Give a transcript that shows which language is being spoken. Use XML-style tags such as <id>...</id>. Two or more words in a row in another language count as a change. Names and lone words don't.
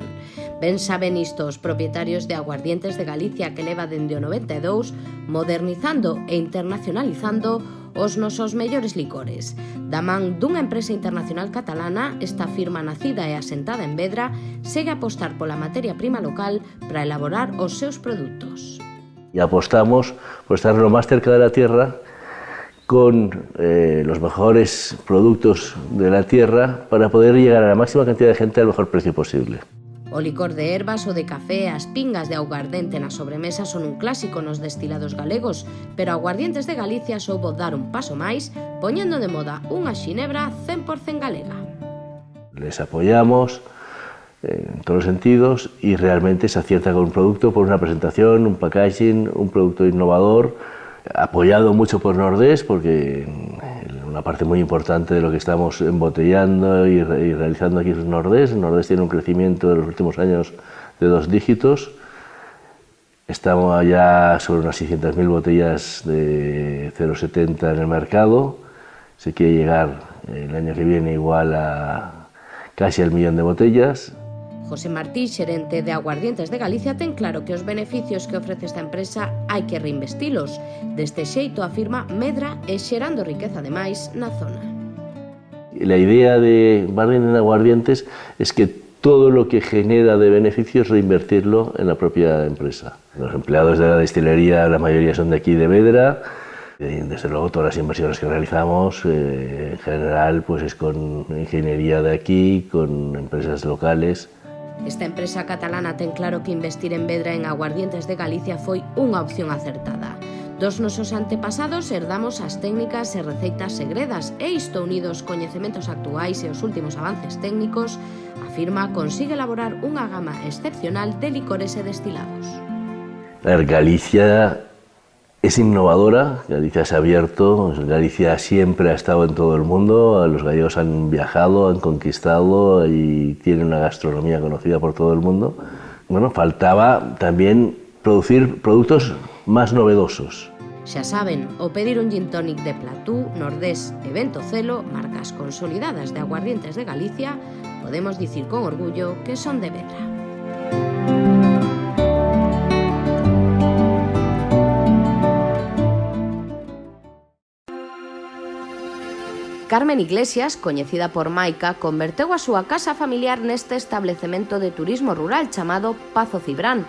<gl>Ben saben isto os propietarios de Aguardientes de Galicia, que leva dende o 92 modernizando e internacionalizando os nosos mellores licores. Da man dunha empresa internacional catalana, esta firma nacida e asentada en Vedra segue a apostar pola materia prima local para elaborar os seus produtos.</gl> <es>Y apostamos por estar lo más cerca de la tierra con los mejores productos de la tierra para poder llegar a la máxima cantidad de gente al mejor precio posible.</es> <gl>O licor de ervas ou de café, as pingas de aguardente na sobremesa son un clásico nos destilados galegos, pero Aguardientes de Galicia soubo dar un paso máis, poñendo de moda unha xinebra 100% galega.</gl> <es>Les apoyamos en todos los sentidos y realmente se acierta con un producto por una presentación, un packaging, un producto innovador, apoyado mucho por Nordés, porque una parte muy importante de lo que estamos embotellando y realizando aquí es Nordés. Nordés tiene un crecimiento de los últimos años de 2 dígitos. Estamos ya sobre unas 600.000 botellas de 0,70 en el mercado. Se quiere llegar el año que viene igual a casi al 1.000.000 de botellas.</es> <gl>José Martí, xerente de Aguardientes de Galicia, ten claro que os beneficios que ofrece esta empresa hai que reinvestilos. Deste xeito, afirma, medra e xerando riqueza ademais na zona.</gl> <es>La idea de Barden en Aguardientes es que todo lo que genera de beneficios reinvertirlo en la propia empresa. Los empleados de la destilería, la mayoría son de aquí de Vedra. Desde luego todas las inversiones que realizamos en general pues es con ingeniería de aquí, con empresas locales.</es> <gl>Esta empresa catalana ten claro que investir en Vedra en Aguardientes de Galicia foi unha opción acertada. Dos nosos antepasados herdamos as técnicas e receitas segredas e isto unido aos coñecementos actuais e os últimos avances técnicos, afirma, consigue elaborar unha gama excepcional de licores e destilados.</gl> <es>Galicia Es innovadora, Galicia se ha abierto, Galicia siempre ha estado en todo el mundo, los gallegos han viajado, han conquistado y tienen una gastronomía conocida por todo el mundo. Bueno, faltaba también producir productos más novedosos.</es> <gl>Xa saben, o pedir un gin tonic de Platú, Nordés e Ventocelo, marcas consolidadas de aguardientes de Galicia, podemos dicir con orgullo que son de Vedra. Carmen Iglesias, coñecida por Maica, converteu a súa casa familiar neste establecemento de turismo rural chamado Pazo Cibrán.</gl>